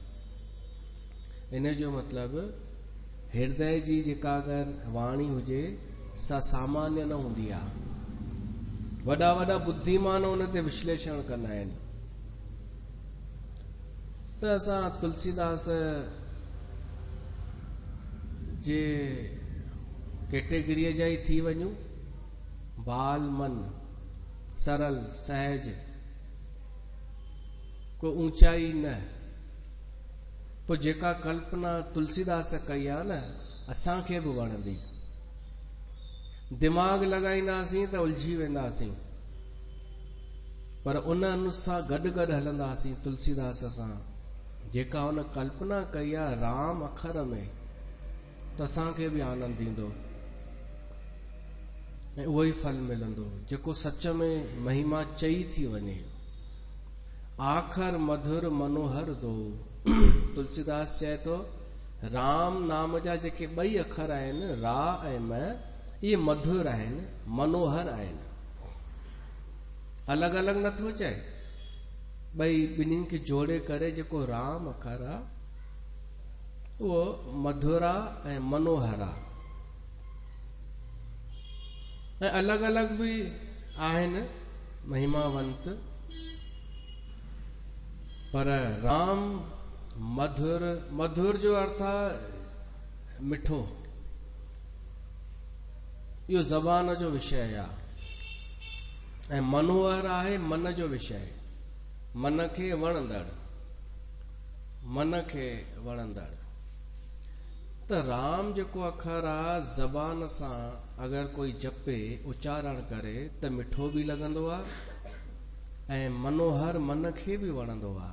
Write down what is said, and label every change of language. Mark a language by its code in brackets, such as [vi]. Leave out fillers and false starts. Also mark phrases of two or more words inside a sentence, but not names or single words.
[sd] इन जो मतिलबु हृदय जी जेका अगरि वाणी हुजे, सा सामान्य न हूंदी आहे। वॾा वॾा बुद्धिमान उन ते विश्लेषण कंदा आहिनि। त असां तुलसीदास जे कैटेगरीअ जा ई थी वञूं, बाल मन, सरल सहज, को ऊंचाई न। पोइ जेका कल्पना तुलसीदास कई आहे न, असांखे बि वणंदी। दिमाग़ लॻाईंदासीं त उलझी वेंदासीं, पर उन अनुसार गॾु गॾु हलंदासीं तुलसीदास सां। जेका हुन कल्पना कई आहे राम अखर में, त असांखे बि आनंद ईंदो ऐं उहो ई फल मिलंदो, जेको सच में महिमा चई थी वञे। [awa] आखर मधुर मनोहर दो, [sd] तुलसीदास चए थो राम नाम जा जेके 2 अखर आहिनि रा ऐं म, इहे मधुर आहिनि, मनोहर आहिनि। अलॻि अलॻि नथो चए, ॿिन्हिनि खे जोड़े करे जेको राम अखर आहे उहो मधुर आहे ऐं मनोहर आहे। ऐं अलॻि अलॻि बि आहिनि महिमावंत, पर राम मधुर, मधुर जो अर्थ आहे मिठो, इहो ज़बान जो विषय आहे। ऐं मनोहर आहे मन जो विषय, मन खे वणंदड़, मन खे वणंदड़। त राम जेको अखर आहे ज़बान सां अगरि कोई जपे, उच्चारण करे त मिठो बि लॻंदो आहे ऐं मनोहर मन खे बि वणंदो आहे।